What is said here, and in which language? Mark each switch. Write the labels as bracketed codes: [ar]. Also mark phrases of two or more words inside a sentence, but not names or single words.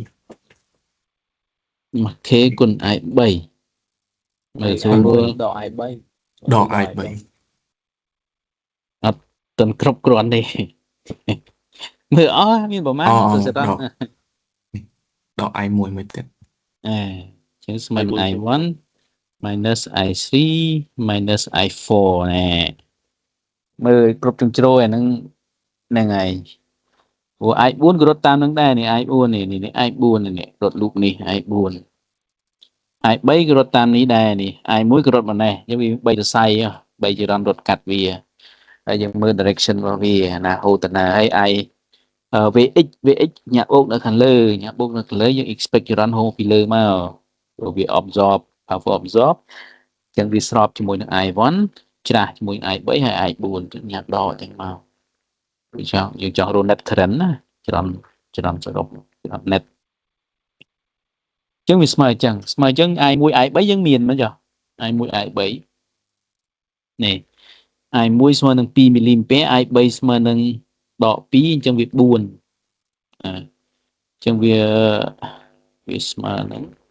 [km] 1k គុណ i 3មើលស្រួលមើល ដក i 3 ដក i 3 អត់ទាន់គ្រប់គ្រាន់ទេ មើលអស់មានប្រមាណទៅសិតអត់ ដក i 1មួយទៀត ចឹងស្មើនឹង i1 minus i3 minus i4 ណែមើលគ្រប់ជ្រុងជ្រោយអាហ្នឹងហ្នឹងហើយព្រោះ i4 ក៏រត់តាមនឹងដែរនេះ i4 នេះនេះ i4 នេះរត់លូបនេះ i4 i3 ក៏រត់តាមនេះដែរនេះ i1 ក៏រត់មកនេះយើងវា3សរសៃ3ចរន្តរ ត់កាត់វាហើយយើងមើល direction របស់វាណាហូតទៅណាហើយ i vx ញាក់បូកនៅខាងលើញាក់បូកនៅខាងលើយើង expect ចរន្តហូរពីលើមកព្រោះវា [en] absorb power [km] absorb ចឹងវាស្របជាមួយនឹង i1 ច្រាស់ជាមួយ i3 ហើយ i4 ញាក់ដកចឹងមកវាចង់យើងចង់រក [en] net current [km] ណាចរន្តសរុបចរន្ត net ចឹងវាស្មើអញ្ចឹងស្មើអញ្ចឹង i1 i3 យើងមានមកចុះ i1 i3 នេះ i1 ស្មើនឹង2មីលីអាំពែ i3 ស្មើនឹងដក2អញ្ចឹងវា4អញ្ចឹងវាស្មើនឹង